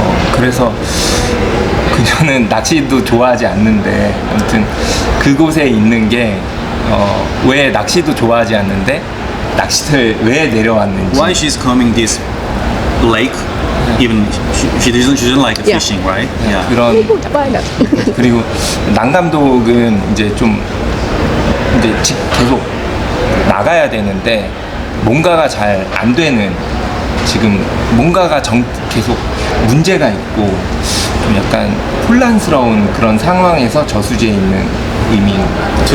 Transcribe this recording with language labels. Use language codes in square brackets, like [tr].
[ko] 그래서 그녀는 낚시도 좋아하지 않는데 아무튼 그곳에 있는 게 왜 낚시도 좋아하지 않는데 낚시터에 왜 내려왔는지 [en] Why she's coming this lake even she doesn't like Yeah. fishing, right? Yeah. [ko] 그런 그리고 남 감독은 이제 좀 이제 계속 나가야 되는데 뭔가가 잘 안 되는 지금 뭔가가 계속 문제가 있고 좀 약간 혼란스러운 그런 상황에서 저수지에 있는 의미인 것 같아요.